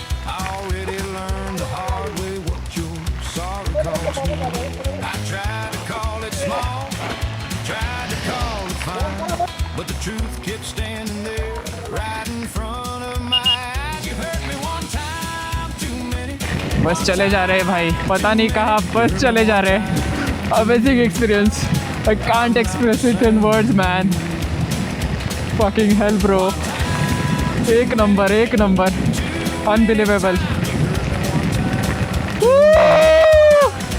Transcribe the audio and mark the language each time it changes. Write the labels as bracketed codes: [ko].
[en] I already learned the hard way what your sorry cost me. I tried to call it small, tried to call it fine, but the truth kept standing there right in front of my eyes. You hurt me one time too many. [hi] बस चले जा रहे हैं भाई, पता नहीं कहाँ बस चले जा रहे हैं. [en] Amazing experience, I can't express it in words man. Fucking hell bro. [hi] एक नंबर, unbelievable. Woo!